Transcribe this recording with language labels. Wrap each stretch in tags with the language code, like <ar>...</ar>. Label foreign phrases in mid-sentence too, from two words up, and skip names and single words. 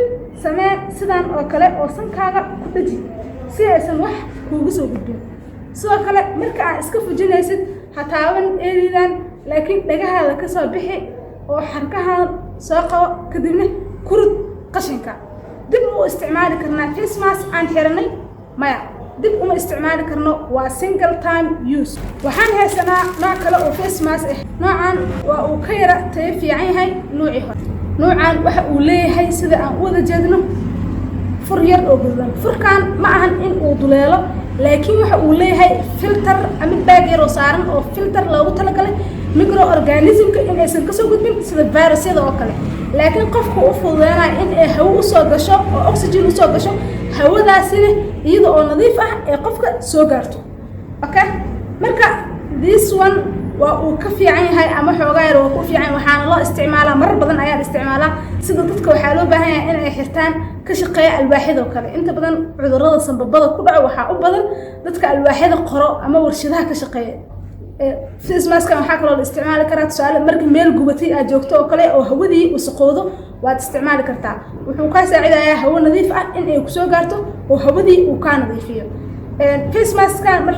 <so>samee sidaan oo kale oo sankaaga ku dhaji si aysan wax kuugu soo gudbin sidoo kale marka aad iska fujinaysid ha taaban eeridan laakiin dhagahaada ka soo bixi oo xarkaha soo qabo kadibna kurud qashinka dib u isticmaali karnaa</so> <en>face mask</en> <so>aan xiranay maya dib uma isticmaali karno waa</so> <en>single time use</en> <so>waxaan haysanaa nooc kale oo</so> <en>face mask</en> <so>ah noocan waa uu ka yara tayo fiican yahay noocii hore noocan waxa uu leeyahay sida aan u wada jeedno fur yar oo gudan furkan ma ahan in uu duleelo laakiin waxa uu leeyahay filter ama baag yar oo saaran oo filter loogu talagalay microorganismka in aysan ka soo gudbin sida virusyada oo kale laakiin qofku u fududeynaa in ay hawo u soo gasho oo oxygen u soo gasho hawadaasina iyada oo nadiif ah ee qofka soo gaarto okay marka</so> <en>this one</en> <so>waa uu ka fiican yahay ama xoogaa yar oo ku fiican waxaan loo isticmaalaa marar badan ayaa isticmaalaa sida dadka waxaa loo baahan yahay in ay xirtaan ka shaqeeya alwaaxyada oo kale inta badan cudurrada sanbabada ku dhaco waxaa u badan dadka alwaaxyada qoro ama warshadaha ka shaqeeya</so> <en>face mask</en> <so>waxaa kaloo la isticmaali karaa tusaale marka meel gubatay aad joogto oo kale oo hawadii wasaqoodo waad isticmaali kartaa wuxuu ka saacidayaa hawo nadiif ah in ay ku soo gaarto oo hawadii uu ka nadiifiyo</so> <en>face mask</en> <so>marka</so>